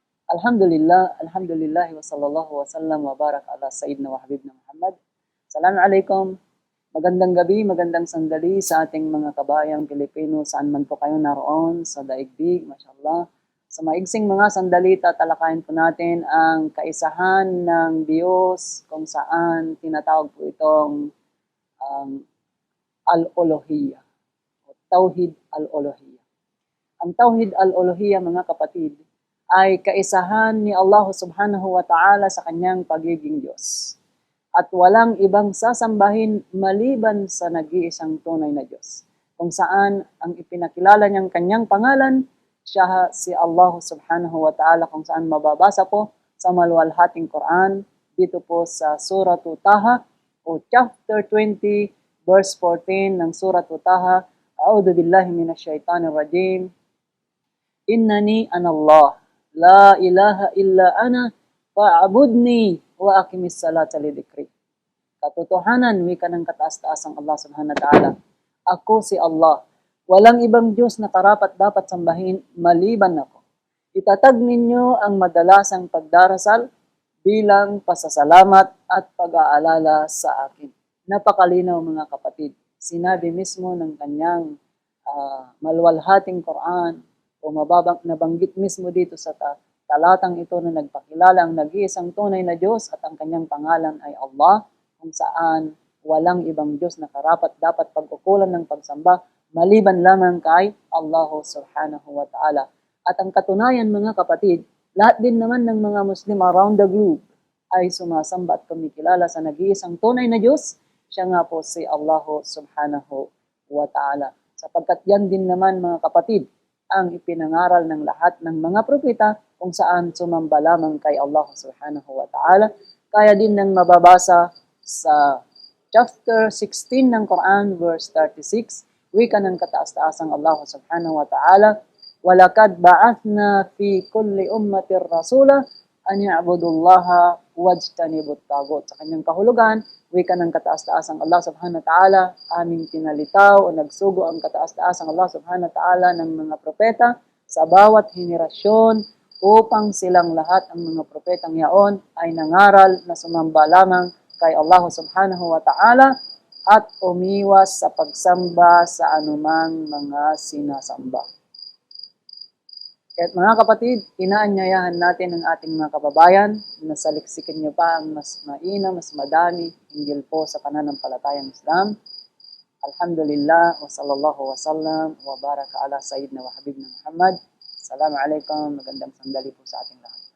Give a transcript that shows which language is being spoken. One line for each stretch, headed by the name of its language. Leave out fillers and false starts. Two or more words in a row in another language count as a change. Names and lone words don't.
Arabic: الحمد لله، وصلى الله وسلم وبارك على سيدنا وحبيبنا محمد. Assalamualaikum.
Filipino: Magandang gabi, magandang sandali sa ating mga kabayang Pilipino saan man po kayo naroon sa daigdig, mashallah. Sa maigsing mga sandali, tatalakayin po natin ang kaisahan ng Diyos kung saan tinatawag po itong al-uluhiyya o
Arabic: توحيد الألوهية.
Filipino: Ang
Arabic: توحيد الألوهية,
Filipino: mga kapatid, ay kaisahan ni Allah
Arabic: سبحانه وتعالى
Filipino: sa kanyang pagiging Diyos. At walang ibang sasambahin maliban sa nag-iisang tunay na Diyos. Kung saan ang ipinakilala niyang kanyang pangalan, siya si Allah
Arabic: سبحانه وتعالى,
Filipino: kung saan mababasa po sa maluwalhating Quran, dito po sa Surah Taha o chapter 20, verse 14 ng Surah Taha.
Arabic: أعوذ بالله من الشيطان الرجيم. إنني أنا الله، لا إله إلا أنا، فاعبدني وأقم الصلاة لذكري.
Filipino: Katotohanan, wika ng kataas-taasang Allah
Arabic: سبحانه وتعالى.
Filipino: Ako si Allah. Walang ibang Diyos na karapat-dapat sambahin maliban ako. Itatag ninyo ang madalasang pagdarasal bilang pasasalamat at pag-aalala sa akin. Napakalinaw, mga kapatid. Sinabi mismo ng kanyang maluwalhating Quran o nabanggit mismo dito sa talatang ito na nagpakilala ang nag-iisang tunay na Diyos at ang kanyang pangalan ay Allah, kung saan walang ibang Diyos na karapat-dapat pag-ukulan ng pagsamba maliban lamang kay Allah
Arabic: سبحانه وتعالى.
Filipino: At ang katunayan, mga kapatid, lahat din naman ng mga Muslim
English: around the globe
Filipino: ay sumasamba at kumikilala sa nag-iisang tunay na Diyos. Siya nga po si Allah
Arabic: سبحانه وتعالى.
Filipino: Sapagkat yan din naman, mga kapatid, ang ipinangaral ng lahat ng mga propeta kung saan sumamba lamang kay Allah
Arabic: سبحانه وتعالى.
Filipino: Kaya din nang mababasa sa chapter 16 ng Quran, verse 36, wika ng kataas-taasang Allah
Arabic: سبحانه وتعالى, وَلَقَدْ بَعَثْنَا فِي كُلِّ أُمَّةٍ رَسُولًا أَنْ يَعْبُدُوا اللَّهَ وَاجْتَنِبُوا الطَّاغُوتَ.
Filipino: Sa kanyang kahulugan, wika ng kataas-taasang Allah
Arabic: سبحانه وتعالى,
Filipino: aming pinalitaw o nagsugo ang kataas-taasang Allah
Arabic: سبحانه وتعالى
Filipino: ng mga propeta sa bawat henerasyon upang silang lahat, ang mga propetang yaon, ay nangaral na sumamba lamang kay Allah
Arabic: سبحانه وتعالى
Filipino: at umiwas sa pagsamba sa anumang mga sinasamba. Kaya't mga kapatid, inaanyayahan natin ang ating mga kababayan na saliksikin niyo pa ang mas maina, mas madami hinggil po sa pananampalatayang Islam.
Arabic: الحمد لله، وصلى الله وسلم، وبارك على سيدنا وحبيبنا محمد. Assalamualaikum,
Filipino: magandang sandali po sa ating lahat.